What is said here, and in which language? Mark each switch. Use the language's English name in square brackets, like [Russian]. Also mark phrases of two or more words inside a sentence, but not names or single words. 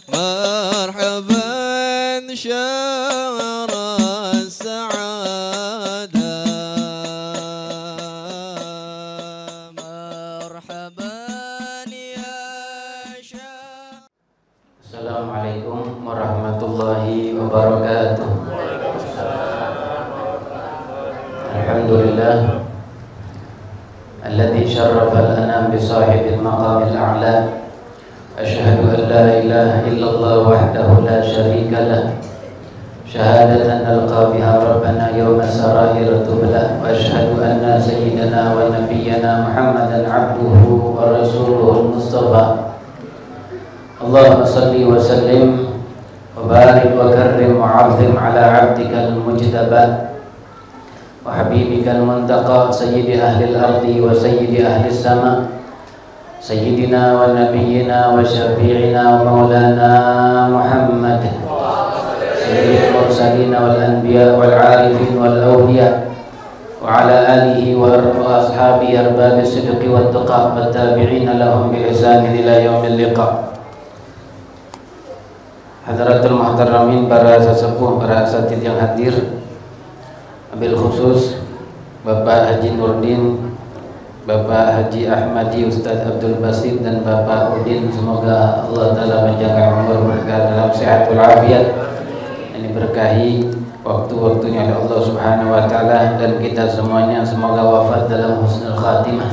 [Arabic] مرحبا شهر السعادة مرحبا يا شهر. السلام عليكم ورحمة الله وبركاته. الحمد لله الذي شرف الأنام بصاحب المقام الأعلى. أشهد أن لا إله إلا الله وحده لا شريك له. شهادة ألقى بها ربنا يوم السرائر تبلى. وأشهد أن سيدنا ونبينا محمدا عبده ورسوله المصطفى. اللهم صل وسلم وبارك وكرم وعظم على عبدك المجتبى و حبيبك المنتقى سيد أهل الأرض وسيد أهل السماء سيدنا ونبينا وشفيعنا ومولانا محمد سيد المرسلين والأنبياء والعارفين والأولياء وعلى آله وأصحابه أرباب الصدق والتقى والتابعين لهم بإحسان إلى يوم اللقاء. حضرة المحترمين, [Indonesian] para sesepuh, para asatidz yang hadir, [Arabic] وبالخصوص [Indonesian] Bapak Haji Nurdin, Bapak Haji Ahmadi, Ustadz Abdul Basit, dan Bapak Udin. Semoga [Arabic] الله تعالى [Indonesian] menjaga umur mereka dalam [Arabic] صحة العافية, [Indonesian] ini berkahi waktu-waktunya oleh [Arabic] الله سبحانه وتعالى, [Indonesian] dan kita semuanya semoga wafat dalam [Arabic] حسن الخاتمة.